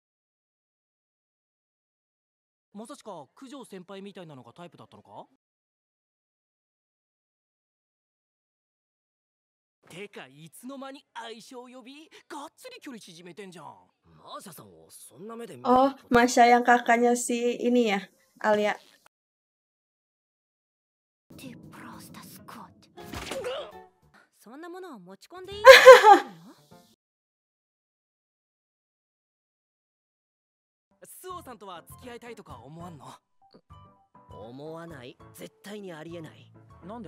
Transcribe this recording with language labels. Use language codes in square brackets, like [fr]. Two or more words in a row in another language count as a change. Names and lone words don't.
[ja] まさしか九条先輩みたいなのがタイプだったのか。てかいつの間に相性呼びがっつり距離縮めてんじゃん。マーシャさんをそんな目で見る。 [id] Oh, Masha yang kakaknya si ini ya, Alia. [ja] そんなものを持ち込んでいいの？スオさんとは付き合いたいとか思わんの？思わない。絶対にありえない。なんで？